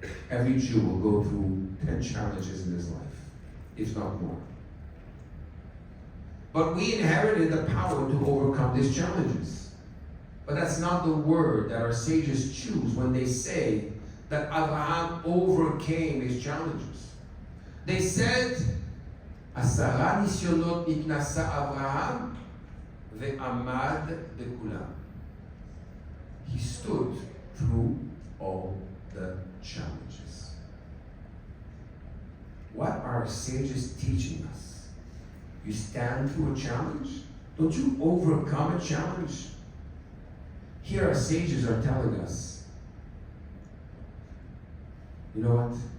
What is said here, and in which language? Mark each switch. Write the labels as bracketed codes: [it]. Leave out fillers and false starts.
[en] Every Jew will go through 10 challenges in his life, if not more. But we inherited the power to overcome these challenges. But that's not the word that our sages choose when they say that Abraham overcame his challenges. They said, [he] 10 ניסיונות נתנסה אברהם ועמד בכולם. [en] He stood through all the challenges. What are our sages teaching us? You stand through a challenge? Don't you overcome a challenge? Here our sages are telling us, you know what?